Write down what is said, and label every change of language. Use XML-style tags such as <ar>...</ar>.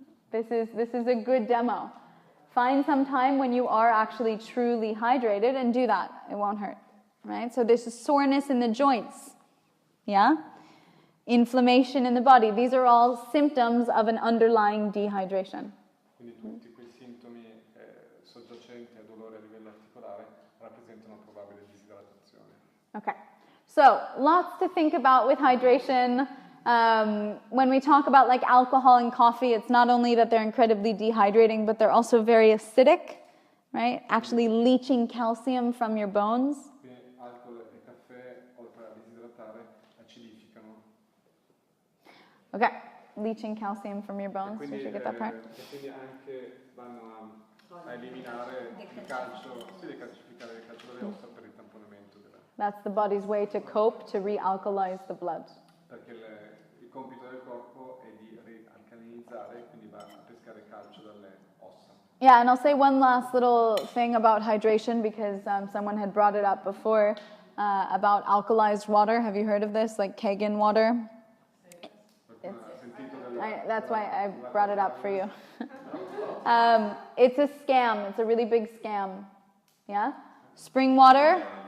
<en>This is a good demo. Find some time when you are actually truly hydrated and do that. It won't hurt, right? So there's soreness in the joints, yeah? Inflammation in the body. These are all symptoms of an underlying dehydration.</en> <it>Quindi tutti quei sintomi soggiacenti a dolore a livello articolare rappresentano una probabile disidratazione.</it> <en>Okay, so lots to think about with hydration. When we talk about like alcohol and coffee, it's not only that they're incredibly dehydrating, but they're also very acidic, right? Actually leaching calcium from your bones.</en> <it>Quindi alcol e caffè, oltre a disidratare, acidificano.</it> <en>Okay, leaching calcium from your bones.</en> <it>Quindi,</it> <en>Did you get that part?</en> <it>quindi anche vanno a eliminare il calcio, decalcificare il calcio dalle ossa per il tamponamento della.</it> <en>That's the body's way to cope, to realkalize the blood.</en> <it>Perché il compito del corpo è di rialcalinizzare, quindi va a pescare calcio dalle ossa.</it> <en>Yeah, and I'll say one last little thing about hydration because someone had brought it up before about alkalized water. Have you heard of this, like Kagan water? That's why I brought it up for you. It's a scam. It's a really big scam. Yeah? Spring water.</en>